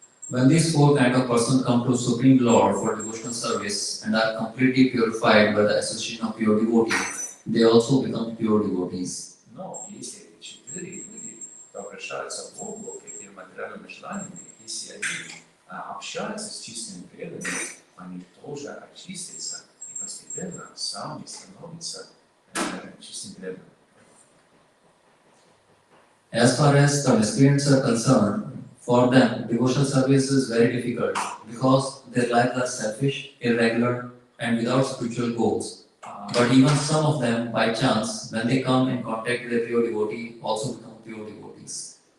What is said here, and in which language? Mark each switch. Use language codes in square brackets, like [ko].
[en] When these four kinds of persons come to Supreme Lord for devotional service and are completely purified by the association of pure devotees, they also become pure devotees. [ru] Но если эти четыре люди, кто обращаются к Богу этими материальными желаниями, если они общаются с чистыми преданными, они тоже очистятся и постепенно сами становятся чистым преданным. [en] As far as the miscreants are concerned, for them devotional service is very difficult because their lives are selfish, irregular, and without spiritual goals. But even some of them, by chance, when they come in contact with a pure devotee, also become pure devotees.